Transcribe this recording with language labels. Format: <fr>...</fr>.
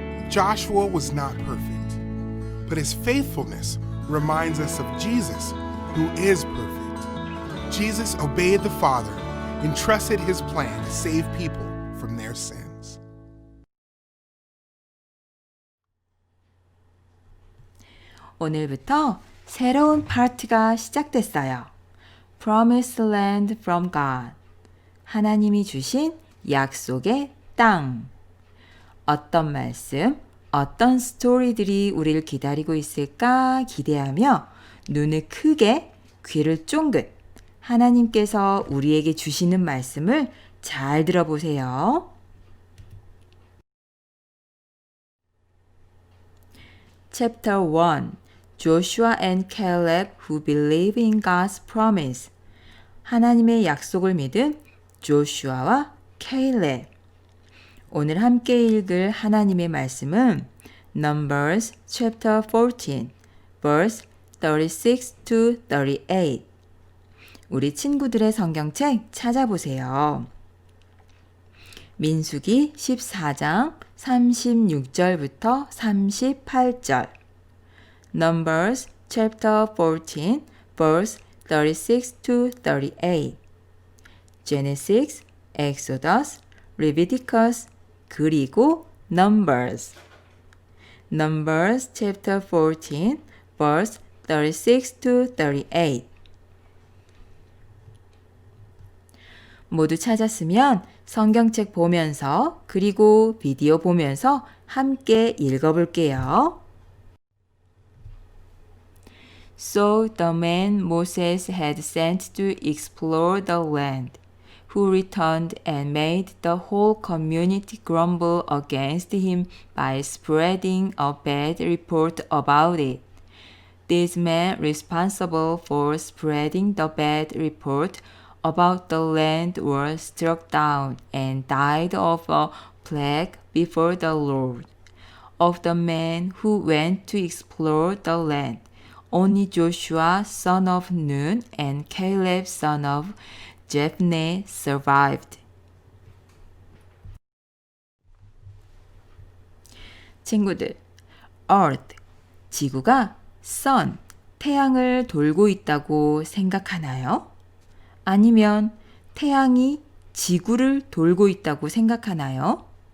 <en>Joshua was not perfect, but his faithfulness reminds us of Jesus, who is perfect. Jesus obeyed the Father and trusted his plan to save people from their sins.</en> <ko>오늘부터 새로운 파트가 시작됐어요.</ko> <en>Promised Land from God.</en> <ko>하나님이 주신 약속의 땅. 어떤 말씀, 어떤 스토리들이 우리를 기다리고 있을까 기대하며 눈을 크게, 귀를 쫑긋 하나님께서 우리에게 주시는 말씀을 잘 들어보세요.</ko> <en>Chapter 1. Joshua and Caleb who believe in God's promise.</en> <ko>하나님의 약속을 믿은 조슈아와 케일렙. 오늘 함께 읽을 하나님의 말씀은</ko> <en>Numbers chapter 14, verse 36 to 38.</en> <ko>우리 친구들의 성경책 찾아보세요. 민수기 14장 36절부터 38절.</ko> <en>Numbers chapter 14, verse 36 to 38. Genesis, Exodus, Leviticus,</en> <ko>그리고 Numbers.</ko> <en>Numbers chapter 14, verse 36 to 38.</en> <ko>모두 찾았으면 성경책 보면서 그리고 비디오 보면서 함께 읽어볼게요.</ko> <en>So the men Moses had sent to explore the land who returned and made the whole community grumble against him by spreading a bad report about it. These men responsible for spreading the bad report about the land were struck down and died of a plague before the Lord. Of the men who went to explore the land, only Joshua son of Nun and Caleb son of Jephneh survived.</en> <ko>친구들, Earth, 지구가 Sun, 태양을 돌고 있다고 생각하나요? 아니면 태양이 지구를 돌고 있다고 생각하나요?</ko>